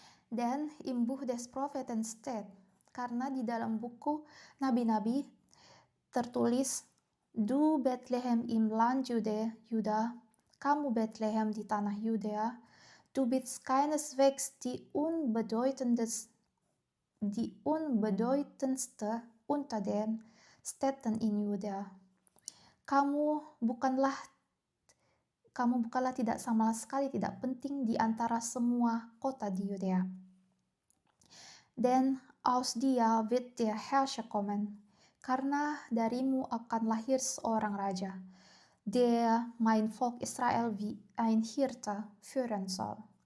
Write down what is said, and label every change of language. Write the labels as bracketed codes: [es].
[de] Dan im Buch des Propheten steht, [id] karena di dalam buku Nabi-Nabi tertulis, [de] Du Bethlehem im Land Juda, [id] kamu Bethlehem di tanah Judea, [de] du bist keineswegs die unbedeutendste unter den Städten in Judea. [id] Kamu bukanlah tidak sama sekali tidak penting di antara semua kota di Yudea. [de] Denn aus dir wird der Herrscher kommen, [id] karena darimu akan lahir seorang raja, [de] der mein Volk Israel wie ein Hirte führen soll.